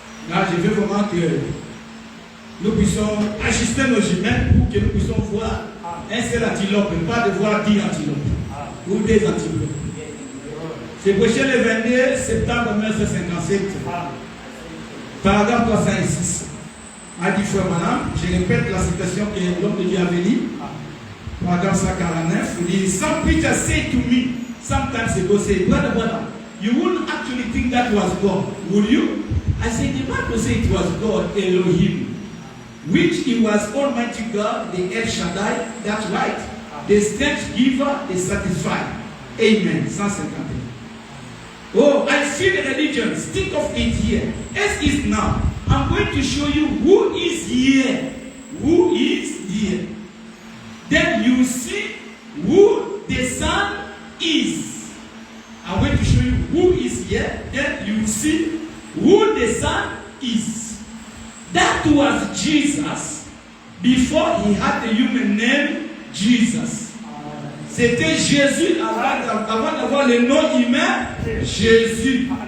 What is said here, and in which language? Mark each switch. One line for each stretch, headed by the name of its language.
French: Là, je veux vraiment que nous puissions ajuster nos jumelles pour que nous puissions voir un seul antilope, pas de voir 10 antilopes ou des antilopes. C'est prêché le 22 septembre 1957. Paragraphe 306. A dit frère madame, je répète la citation que l'homme de Dieu avait dit. Paragraphe 149. Il dit,
English: some preacher say to me, sometimes ago say, brother, you wouldn't actually think that was God, would you? I said, the Bible said it was God, Elohim, which he was Almighty God, the El Shaddai, that's right, the strength giver, the satisfied. Amen. 151. Oh, I feel religion. Think of it here. As is now. I'm going to show you who is here. Who is here. Then you see who the Son is. I'm going to show you who is here. Then you see who the Son is. That was Jesus before he had the human name Jesus.
French: C'était Jésus avant d'avoir le nom humain, Jésus.